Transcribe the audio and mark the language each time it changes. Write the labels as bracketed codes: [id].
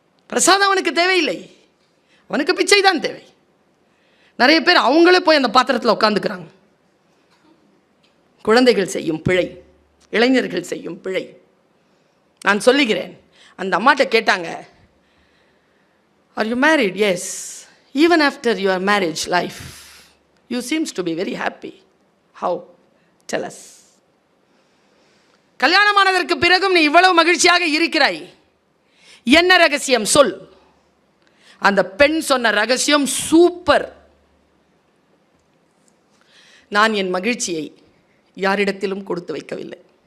[ta] பிரசாதம் அவனுக்கு தேவையில்லை, அவனுக்கு பிச்சை தான் தேவை. நிறைய பேர் அவங்களே போய் அந்த பாத்திரத்தில் உட்காந்துக்கிறாங்க. குழந்தைகள் செய்யும் பிழை, இளைஞர்கள் செய்யும் பிழை. நான் சொல்லுகிறேன், அந்த அம்மாட்ட கேட்டாங்க, [en] Are you married? Yes. Even after your marriage life you seems to be very happy. How? Tell us. [ta] கல்யாணமானதற்கு பிறகும் நீ இவ்வளவு மகிழ்ச்சியாக இருக்கிறாய், என்ன ரகசியம் சொல்? அந்த பெண் சொன்ன ரகசியம் சூப்பர். நான் என் மகிழ்ச்சியை யாரிடத்திலும் கொடுத்து வைக்கவில்லை.